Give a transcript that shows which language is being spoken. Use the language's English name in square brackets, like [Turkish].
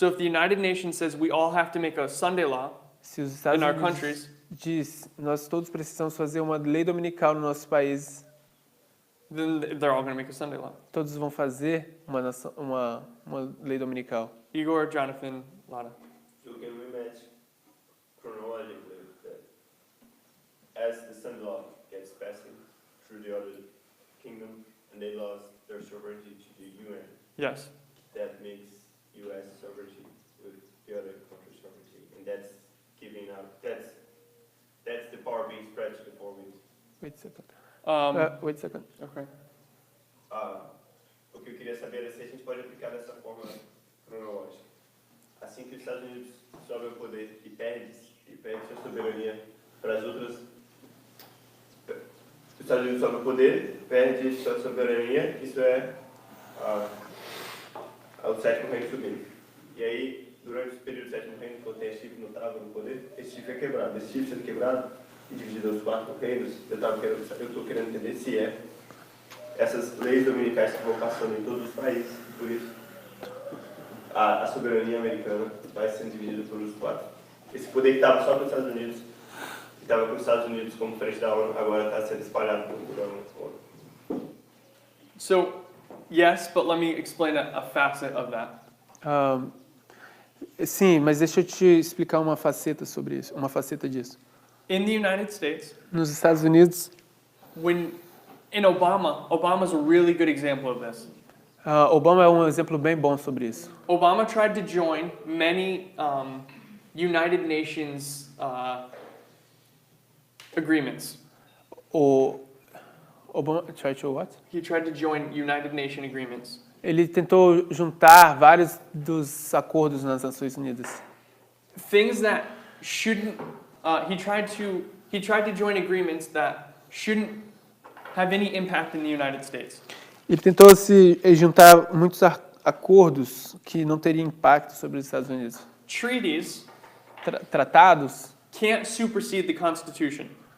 [English] So if the United Nations says we all have to make a Sunday law [Portuguese] Se os Estados [English] in our [Portuguese] Unidos [English] countries, [Portuguese] diz nós todos precisamos fazer uma lei dominical no nosso país, [English] then they're all going to make a Sunday law. [Portuguese] todos vão fazer uma lei dominical. Igor, Jonathan, Lana. [English] So can we match chronologically that as the Sunday law gets passed through the other kingdom and they lost their sovereignty to the UN, Yes. that makes U.S. sovereignty with the other country's sovereignty, and that's giving up. That's the power being spread to the 4 winds. Wait a second. Um, Wait a second. okay. [Portuguese] O que eu queria saber é se a gente pode aplicar dessa forma cronológica. Assim que os Estados Unidos sobem o poder e perde sua soberania para as outras. Os Estados Unidos sobem o poder, perde sua soberania, isso é o sétimo reino subindo. E aí, durante o período do sétimo reino, quando tem esse chifre notável no poder, esse chifre é quebrado. Esse chifre sendo quebrado e dividido aos 4 reinos, eu estou querendo entender se essas leis dominicais que vão passando em todos os países, por isso a soberania americana vai sendo dividida pelos 4. Esse poder que estava só para os Estados Unidos, que estava com os Estados Unidos como frente da ONU, agora está sendo espalhado por ONU. [English] So, yes, but let me explain a facet of that. [Portuguese] Sim, mas deixa eu te explicar uma faceta sobre isso, uma faceta disso. [English] In the United States, [Portuguese] Nos Estados Unidos, [English] in Obama's a really good example of this. [Portuguese] Obama é um exemplo bem bom sobre isso. [English] Obama tried to join many United Nations agreements. Obama tried to what? He tried to join United Nation agreements. [Portuguese] Ele tentou juntar vários dos acordos nas Nações Unidas. [English] Things that shouldn't. He tried to join agreements that shouldn't have any impact in the United States. [Portuguese] Ele tentou se juntar muitos acordos que não teriam impacto sobre os Estados Unidos. [English] Treaties [Portuguese] Tratados [English] can't supersede the Constitution.